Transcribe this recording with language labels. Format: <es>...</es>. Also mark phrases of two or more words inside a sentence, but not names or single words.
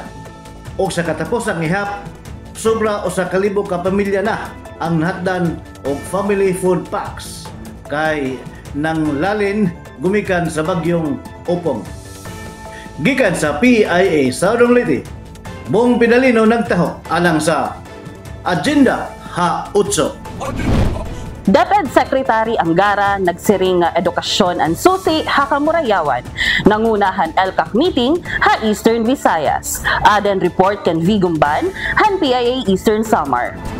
<ceb>O sa katapusang ihap, sobra o sa 1,000 ka pamilya na ang nahatdan og family food packs kay nang lalin gumikan sa bagyong Opong. Gikan sa PIA Southern Leyte, Bong Pinalino nagtaho alang sa Agenda Ha-8.</ceb> <war>DepEd Secretary Angara nagsiring nga edukasyon ang susi Hakamurayawan nangunahan LCAC meeting ha Eastern Visayas. Aden report kan Vigumban han PIA Eastern Samar.</war>